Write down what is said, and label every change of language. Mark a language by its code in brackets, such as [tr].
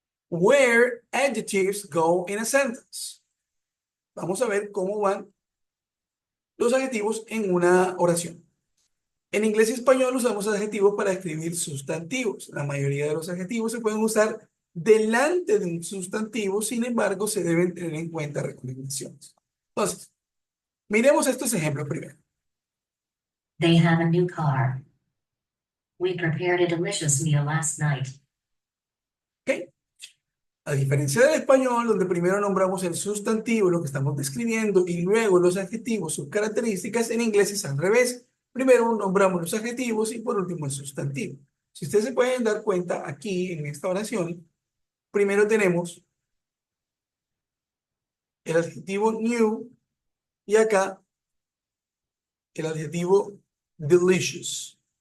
[en] Where adjectives go in a sentence. [es] Vamos a ver cómo van los adjetivos en una oración. En inglés y español usamos adjetivos para escribir sustantivos. La mayoría de los adjetivos se pueden usar delante de un sustantivo, sin embargo, se deben tener en cuenta recomendaciones. Entonces, miremos estos ejemplos primero. [en] They have a new car. We prepared a delicious meal last night. ¿Ok? [es] A diferencia del español, donde primero nombramos el sustantivo, lo que estamos describiendo, y luego los adjetivos, sus características, en inglés es al revés. Primero nombramos los adjetivos y por último el sustantivo. Si ustedes se pueden dar cuenta, aquí en esta oración, primero tenemos el adjetivo new y acá el adjetivo delicious.